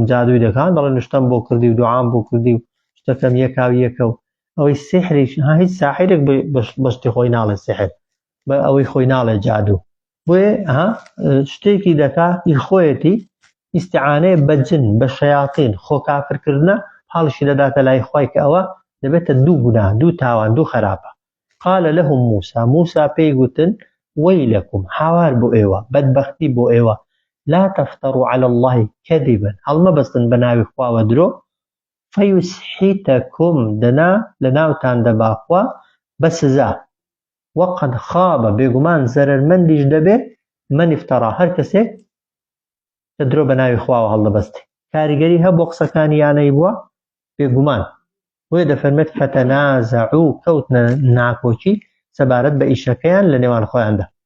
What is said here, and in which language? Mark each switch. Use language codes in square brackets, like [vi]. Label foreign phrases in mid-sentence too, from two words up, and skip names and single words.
[ckb] جادووی دەکەن دەڵێن نوشتەم بۆ کردی و دوعام بۆ کردی و شتەکەم یەکاو و ئەوەی سحریش هیچ ساحرێک بەشتی خۆی ناڵێ سحر بە ئەوەی خۆی ناڵێ جادوو بۆیە شتێکی دەکا خۆیەتی ئیستیعانەیە بە جن بە شەیاطین خۆ کافرکردنە حاڵشی دەداتە لای خوای کە ئەوە دەبێتە دوو گوناه دوو تاوان دوو خراپە [ar] قال لهم موسى [ckb] پێی گوتن وەیلەکم هاوار بۆ ئێوە بەدبەختی بۆ ئێوە [ar] لا تفتروا على الله كذبا [ckb] هەڵمە بەستن بە ناوی خواوە درۆ فەیوسحیتەکم لەناوتان دەبا خوا بە سزا [ar] وەقەد خابە [ckb] بێگومان زەرەرمەندیش دەبێت [ar] من افترا [ckb] هەر کەسێک کە درۆ بە ناوی خواوە هەڵدەبەستی کاریگەری هەبوو قسەکانی یانەی بووە بێگومان بۆیە دەفەرمێت فتەنازەعوو کەوتنە ناکۆکی سەبارەت بە ئیشەکەیان لە نێوان خۆیاندا